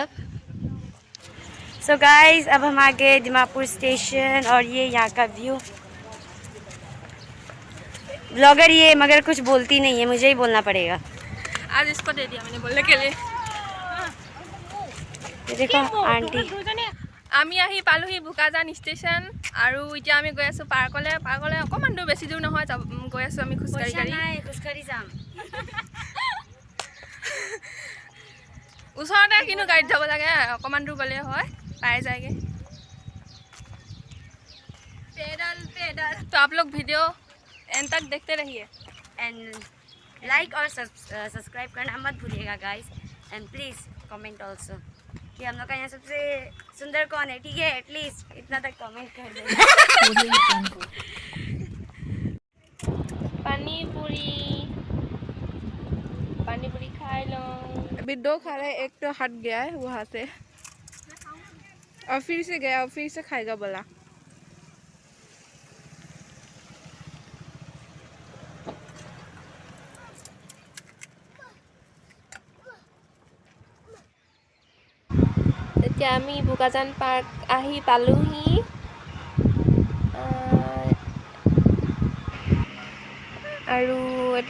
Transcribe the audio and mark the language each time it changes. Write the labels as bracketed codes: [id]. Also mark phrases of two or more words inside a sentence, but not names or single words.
[en] so guys, [hi] अब हम आ गए दिमापुर स्टेशन और ये यहाँ का व्यू। ब्लॉगर ये मगर कुछ बोलती नहीं है, मुझे ही बोलना पड़ेगा। आज इसको दे दिया मैंने बोलने के लिए। ये देखो आंटी। [as] আমি আহি পালোহি বুকাজান ষ্টেচন আৰু এতিয়া আমি গৈ আছো পাৰ্কলৈ অকমান দূৰ, বেছি দূৰ নহয়, গৈ আছো আমি খোজকাঢ়ি যাম। ওচৰতে কিনো গাড়ীত যাব লাগে, অকমান দূৰ গ'লে হয় পাই যায়গে। [hi] पेडल। तो आप लोग [en] video end [hi] तक देखते रहिए [en] and like [hi] और सब्सक्राइब करना मत भूलिएगा गाइस। [en] and please comment also [hi] कि हम लोग का यहाँ सबसे सुंदर कौन है, ठीक है? एटलीस्ट इतना तक कमेंट कर देना। पानी पूरी खा लो। अभी 2 खा रहे, एक तो हट गया है वहाँ से और फिर से गया और फिर से खाएगा बोला। [as] এতিয়া আমি বুকাজান পাৰ্ক আহি পালোহি আৰু এইটো